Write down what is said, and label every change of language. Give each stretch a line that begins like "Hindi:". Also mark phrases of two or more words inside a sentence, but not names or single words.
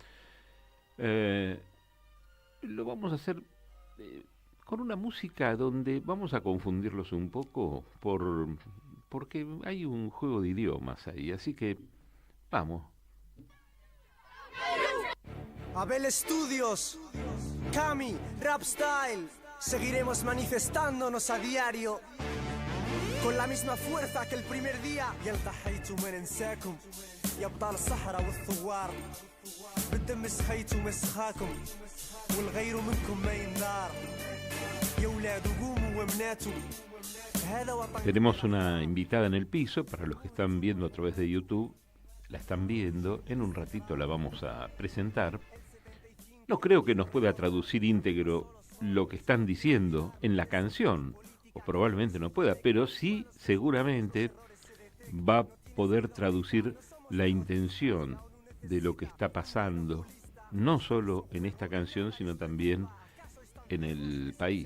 Spanish: lo vamos a hacer con una música donde vamos a confundirlos un poco porque hay un juego de idiomas ahí, así que vamos. Abel Studios, Cami, Rap Style, seguiremos manifestándonos a diario con la misma fuerza que el primer día.
Arabic: يلتحيتوا ما ننساكم يا ابطال الصحراء والثوار بالدم سخيتوا مسخاكم والغير منكم ما ينار يا ولاد قوموا ومناتوا.
Spanish: Tenemos una invitada en el piso, para los que están viendo a través de YouTube, la están viendo, en un ratito la vamos a presentar. No creo que nos pueda traducir íntegro lo que están diciendo en la canción, o probablemente no pueda, pero sí seguramente va a poder traducir la intención de lo que está pasando, no solo en esta canción, sino también en el país.